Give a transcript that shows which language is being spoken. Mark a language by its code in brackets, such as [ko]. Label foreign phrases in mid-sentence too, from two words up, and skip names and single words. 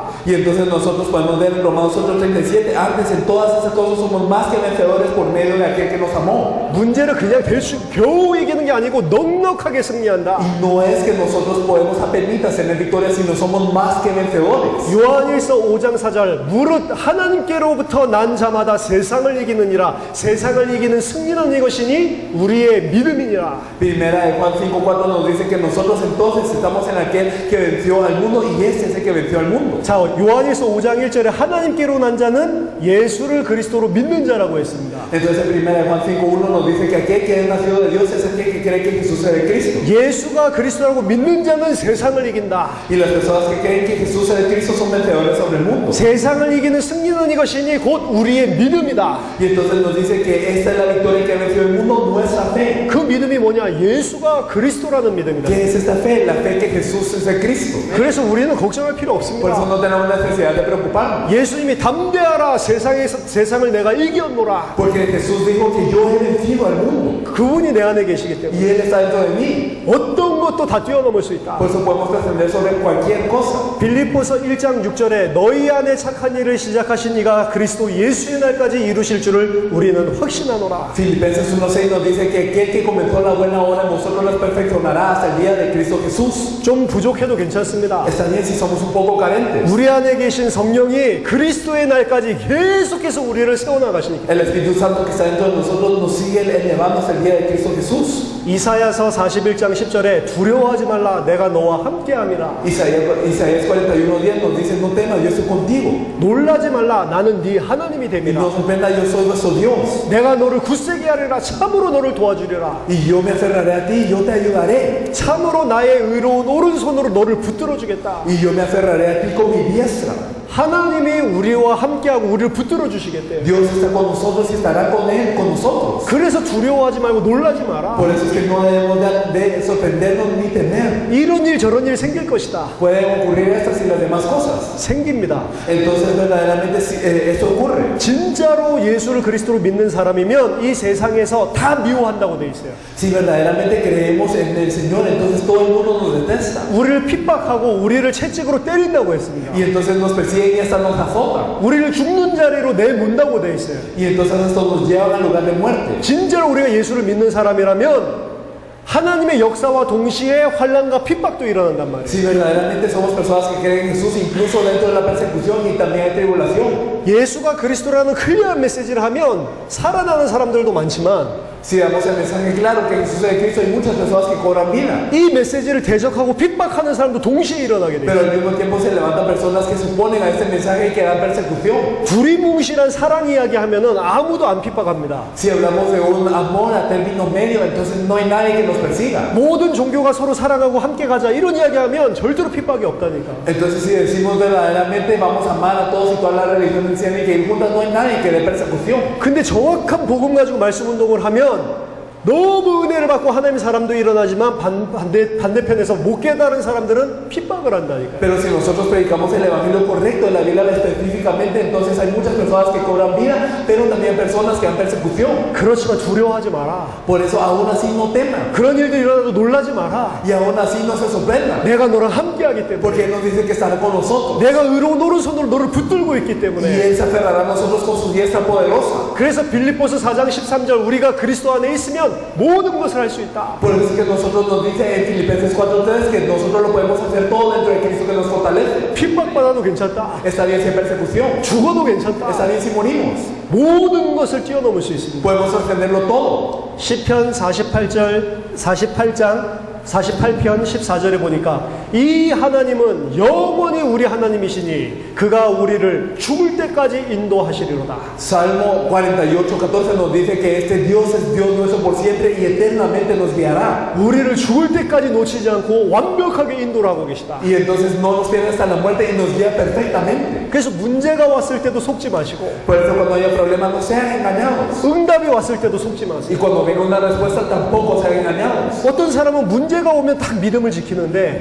[es] Y entonces nosotros podemos ver en Romanos 8:37, antes en todas esas cosas somos más que vencedores por medio de aquel que nos amó. [ko] 문제는 그냥 겨우 이기는 게 아니고 넉넉하게 승리한다. [es] Y no es que nosotros podemos apenas tener victoria, sino somos más que vencedores. [ko] 요한일서 5장 4절 무릇 하나님께로부터 난 자마다 세상을 이기느니라. 세상을 이기는 승리는 이것이니 우리의 믿음이니라. [es] Primera de Juan 5:4 nos dice que nosotros entonces estamos en aquel que venció al mundo y este es el que venció al mundo. [ko] 자, 요한일서 5장 1절에 하나님께로 난 자는 예수를 그리스도로 믿는 자라고 했습니다. [es] Entonces en primera de Juan 5:1 nos dice que aquel que es nacido de Dios es el que cree que Jesús es el Cristo. [ko] 예수가 그리스도라고 믿는 자는 세상을 이긴다. [es] Y las personas que creen que Jesús es el Cristo son vencedores sobre el mundo. [ko] 세상을 이기는 승리는 이것이니 곧 우리의 믿음이다. [es] Y entonces nos dice que esta es la victoria que ha vencido el mundo, nuestra fe. [ko] 그 믿음이 뭐냐? 예수가 그리스도라는 믿음이다. [es] ¿Qué es esta fe? La fe que Jesús es el Cristo. [ko] 그래서 우리는 걱정할 필요 [es] Por eso [ko] 없습니다. [es] no tenemos necesidad de preocuparnos. [ko] 예수님이 담대하라 세상을 내가 이겼노라. [es] Porque Jesús dijo que yo he vencido al mundo. [ko] 그분이 내 안에 계시기 때문에 [es] Y Él está dentro de mí. [ko] 어떤 것도 다 뛰어넘을 수 있다. [es] Por eso podemos trascender sobre cualquier cosa. [ko] 빌립보서 1장 6절에 너희 안에 착한 일을 시작하신 이가 그리스도 예수의 날까지 이루실 줄을 우리는 확신하노라. [es] Filipenses 1:6 nos dice que aquel que comenzó la buena obra en vosotros la perfeccionará hasta el día de Cristo Jesús. [ko] 좀 부족해도 괜찮습니다. [es] Está bien si somos un poco carentes. [ko] 우리 안에 계신 성령이 그리스도의 날까지 계속해서 우리를 세워나가시니까. [es] El Espíritu Santo que está dentro de nosotros nos sigue elevando hasta el día de Cristo Jesús. [ko] 이사야서 41장 10절에 두려워하지 말라 내가 너와 함께함이라. [es] Isaías 41:10 nos dice no temas, yo estoy contigo. [ko] 놀라지 말라 나는 네 하나님이 [es] Y [ko] 됨이라. [es] no sorprenda, yo soy vuestro Dios. [ko] 내가 너를 굳세게 하리라 참으로 너를 도와주리라. [es] Y yo me aferraré a ti, yo te ayudaré. [ko] 참으로 나의 의로운 오른손으로 너를 붙들어 주겠다. [es] Y yo me aferraré a ti con mi diestra. [ko] 하나님이 우리와 함께하고 우리를 붙들어 주시겠대요. [es] Dios está con nosotros y estará con Él, con nosotros. [ko] 그래서 두려워하지 말고 놀라지 마라. [es] Por eso es que no debemos de sorprendernos ni temer. [ko] 이런 일 저런 일 생길 것이다. [es] Pueden ocurrir estas y las demás cosas. [ko] 생깁니다. [es] Entonces verdaderamente esto ocurre. [ko] 진짜로 예수를 그리스도로 믿는 사람이면 이 세상에서 다 미워한다고 돼 있어요. [es] Si verdaderamente creemos en el Señor, entonces todo el mundo nos detesta. [ko] 우리를 핍박하고 우리를 채찍으로 때린다고 했습니다. [es] Y entonces nos persiguen viene y hasta nos azota. [ko] 우리를 죽는 자리로 내몬다고 돼 있어요. [es] Y entonces esto nos lleva al lugar de muerte. [ko] 진짜로 우리가 예수를 믿는 사람이라면 하나님의 역사와 동시에 환난과 핍박도 일어난단 말이에요. [es] Si verdaderamente somos personas que creen en Jesús, incluso dentro de la persecución y también hay tribulación. [ko] 예수가 그리스도라는 클리어한 메시지를 하면 살아나는 사람들도 많지만 [es] Si damos el mensaje claro que Jesús es Cristo, hay muchas personas que cobran vida. [ko] 이 메시지를 대적하고 핍박하는 사람도 동시에 일어나게 [es] Pero [ko] 돼요. [es] al mismo tiempo se levantan personas que se oponen a este mensaje y que dan persecución. [ko] 두리뭉실한 사랑 이야기 하면은 아무도 안 핍박합니다. [es] Si hablamos de un amor a término medio, entonces no hay nadie que nos persiga. [ko] 모든 종교가 서로 사랑하고 함께 가자 이런 이야기 하면 절대로 핍박이 없다니까. [es] Entonces si decimos verdaderamente vamos a amar a todos y todas las religiones tienen que ir juntas, no hay nadie que dé persecución. [ko] 근데 정확한 복음 가지고 말씀 운동을 하면 너무 은혜를 받고 하나님의 사람도 일어나지만 반대편에서 못 깨달은 사람들은 핍박을 한다니까. [es] Pero si nosotros predicamos el evangelio correcto de la Biblia específicamente, entonces hay muchas personas que cobran vida, pero también personas que dan persecución. [ko] 그렇지만 두려워하지 마라. [es] Por eso aún así no teman. [ko] 그런 일들이 일어나도 놀라지 마라. [es] Y aún así no se sorprendan. [ko] 내가 너랑 함께하기 때문에. [es] Porque Él nos dice que estará con nosotros. [ko] 내가 의로운 오른손으로 너를 붙들고 있기 [es] Y [ko] 때문에. [es] Él se aferrará a nosotros con su diestra poderosa. [ko] 그래서 빌립보서 4장 13절 우리가 그리스도 안에 있으면 모든 것을 할 수 있다. [es] Por eso es que nosotros nos dice en Filipenses 4:3 que nosotros lo podemos hacer todo dentro de Cristo que nos fortalece. [ko] 핍박받아도 괜찮다. [es] Está bien sin persecución. [ko] 죽어도 괜찮다. [es] Está bien si morimos. [ko] 모든 것을 뛰어넘을 수 있습니다. [es] Podemos defenderlo todo. [ko] 시편 48장 48편 14절에 보니까 이 하나님은 영원히 우리 하나님이시니 그가 우리를 죽을 때까지 인도하시리로다. [es] Salmo 48:14 nos dice que este Dios es Dios nuestro por siempre y eternamente nos guiará. [ko] 우리를 죽을 때까지 놓치지 않고 완벽하게 인도를 하고 계시다. [es] Y entonces no nos pierde hasta la muerte y nos guía perfectamente. [ko] 그래서 문제가 왔을 때도 속지 마시고 [es] Por eso cuando haya problemas no sean engañados. [ko] 응답이 왔을 때도 속지 [es] Y [ko] 마세요. [es] cuando venga una respuesta tampoco sean engañados. [ko] 어떤 사람은 문제가 오면 딱 믿음을 지키는데